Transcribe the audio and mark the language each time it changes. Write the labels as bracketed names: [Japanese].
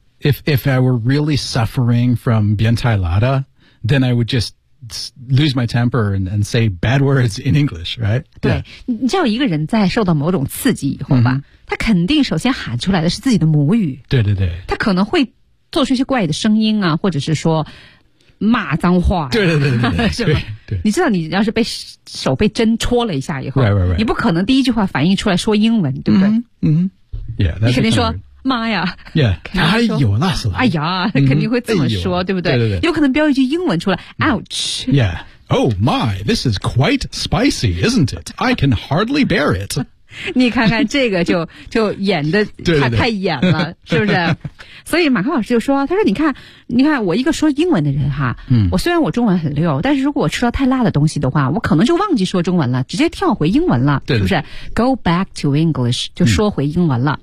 [English] ，if I were really suffering from [Chinese] 变态辣的 [English] ，then I would just lose my temper and say bad words in English， right？ [Chinese] 对， yeah. 你知道一个人在受到某种刺激以后吧， mm-hmm. 他肯定首先喊出来的是自己的母语。对对对。他可能会。做出一些怪的声音啊，或者是说骂脏话、啊，对对对对，是吧？对对，你知道，你要是被手被针戳了一下以后， [English] right, right, right. [Chinese] 你不可能第一句话反应出来说英文，对不对？嗯、yeah, 你肯定说妈呀，yeah， 哎呦那是，哎呀，肯定会这么说，哎、对不对？对对对，有可能飙一句英文出来 ， [English] ouch， yeah， oh my， this is quite spicy， isn't it？ I can hardly bear it 。 [Chinese] 你看看这个就演的太演了，对对对，是不是？所以马克老师就说，他说你看我一个说英文的人哈，我虽然我中文很溜，但是如果我吃到太辣的东西的话，我可能就忘记说中文了，直接跳回英文了，对对，是不是 ？ [English] Go back to English， [Chinese] 就说回英文了。